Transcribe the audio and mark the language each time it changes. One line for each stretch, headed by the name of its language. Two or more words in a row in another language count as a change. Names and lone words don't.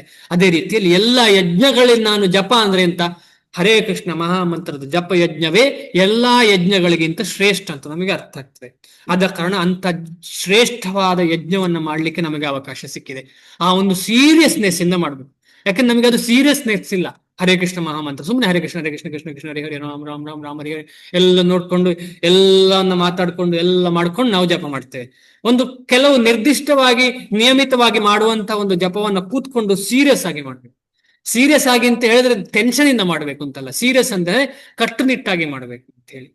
Kannada: ಅದೇ ರೀತಿಯಲ್ಲಿ ಎಲ್ಲ ಯಜ್ಞಗಳಲ್ಲಿ ನಾನು ಜಪ ಅಂದ್ರೆ ಅಂತ, ಹರೇ ಕೃಷ್ಣ ಮಹಾಮಂತ್ರದ ಜಪ ಯಜ್ಞವೇ ಎಲ್ಲಾ ಯಜ್ಞಗಳಿಗಿಂತ ಶ್ರೇಷ್ಠ ಅಂತ ನಮಗೆ ಅರ್ಥ ಆಗ್ತದೆ. ಆದ ಕಾರಣ ಅಂತ ಶ್ರೇಷ್ಠವಾದ ಯಜ್ಞವನ್ನ ಮಾಡ್ಲಿಕ್ಕೆ ನಮಗೆ ಅವಕಾಶ ಸಿಕ್ಕಿದೆ. ಆ ಒಂದು ಸೀರಿಯಸ್ನೆಸ್ ಇಂದ ಮಾಡ್ಬೇಕು. ಯಾಕಂದ್ರೆ ನಮಗೆ ಅದು ಸೀರಿಯಸ್ನೆಸ್ ಇಲ್ಲ. ಹರೇ ಕೃಷ್ಣ ಮಹಾಮಂತ್ರ ಸುಮ್ಮನೆ ಹರೇ ಕೃಷ್ಣ ಹರೇ ಕೃಷ್ಣ ಕೃಷ್ಣ ಕೃಷ್ಣ ಹರೇ ಹರೇ ರಾಮ್ ರಾಮ್ ರಾಮ್ ರಾಮ್ ಹರೇ ಹರೇ ಎಲ್ಲ ನೋಡ್ಕೊಂಡು ಎಲ್ಲವನ್ನ ಮಾತಾಡ್ಕೊಂಡು ಎಲ್ಲ ಮಾಡ್ಕೊಂಡು ನಾವು ಜಪ ಮಾಡ್ತೇವೆ. ಒಂದು ಕೆಲವು ನಿರ್ದಿಷ್ಟವಾಗಿ ನಿಯಮಿತವಾಗಿ ಮಾಡುವಂತ ಒಂದು ಜಪವನ್ನ ಕೂತ್ಕೊಂಡು ಸೀರಿಯಸ್ ಆಗಿ ಮಾಡ್ಬೇಕು. ಸೀರಿಯಸ್ ಆಗಿ ಅಂತ ಹೇಳಿದ್ರೆ ಟೆನ್ಷನ್ ಇಂದ ಮಾಡ್ಬೇಕು ಅಂತಲ್ಲ, ಸೀರಿಯಸ್ ಅಂದ್ರೆ ಕಟ್ಟುನಿಟ್ಟಾಗಿ ಮಾಡ್ಬೇಕು ಅಂತ ಹೇಳಿ.